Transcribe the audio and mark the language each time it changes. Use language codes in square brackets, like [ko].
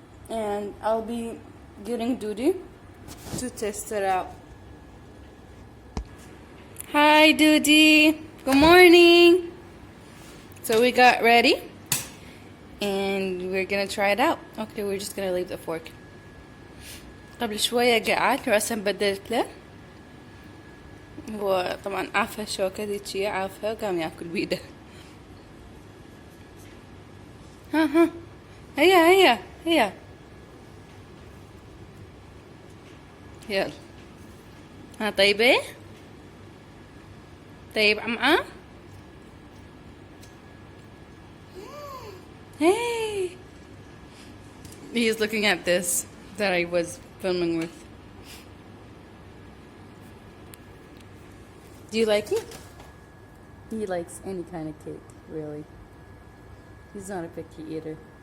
[en] And I'll be getting Dودي to test it out. Hi, Dودي. Good morning. So we got ready. And we're gonna try it out. Okay, we're just gonna leave the fork. [ar] قبل شوية قعدت رأسا بدلت له. وطبعا عافى الشوكة ذيك عافى وقام ياكل بيده. ها هيا يلا. ها طيبة؟ طيب عمعة؟ Hey! [en] He's looking at this that I was filming with. Do you like it? He likes any kind of cake, really. He's not a picky eater.